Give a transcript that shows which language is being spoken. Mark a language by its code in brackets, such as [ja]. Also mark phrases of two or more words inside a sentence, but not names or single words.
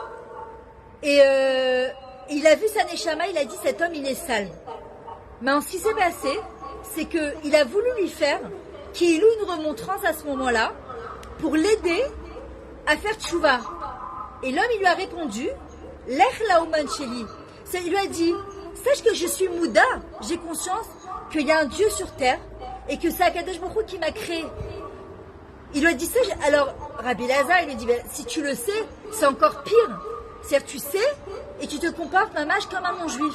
[fr] Et il a vu sa neshama, il a dit cet homme il est sale. Mais ce qui s'est passé, c'est qu'il a voulu lui faire qu'il loue une remontrance à ce moment-là pour l'aider à faire tchouva. Et l'homme il lui a répondu, [he] לך לאומן שלי. [fr] Il lui a dit, sache que je suis Mouda, j'ai conscience qu'il y a un Dieu sur terre et que c'est [he] הקדוש ברוך הוא [fr] qui m'a créé. Il lui a dit ça, alors Rabbi Elazar, il lui dit, ben, si tu le sais, c'est encore pire. C'est-à-dire tu sais et tu te comportes mamage comme un non-juif.